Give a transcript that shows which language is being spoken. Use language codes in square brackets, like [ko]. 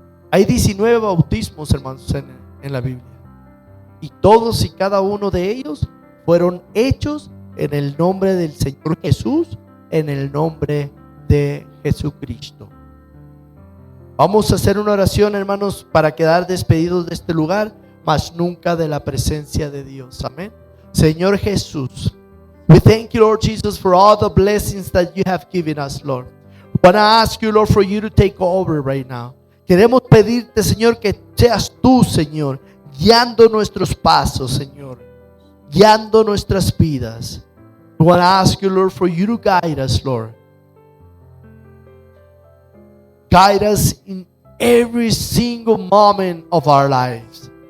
[es] Hay 19 bautismos, hermanos, en la Biblia. Y todos y cada uno de ellos fueron hechos en el nombre del Señor Jesús, en el nombre de Jesucristo. Vamos a hacer una oración, hermanos, para quedar despedidos de este lugar, mas nunca de la presencia de Dios. Amén. [en] Señor Jesús, we thank you, Lord Jesus, for all the blessings that you have given us, Lord. I want to ask you, Lord, for you to take over right now. [es] Queremos pedirte, Señor, que seas tú, Señor, guiando nuestros pasos, Señor, guiando nuestras vidas. [en] We want to ask you, Lord, for you to guide us, Lord. Guide us in every single moment of our lives.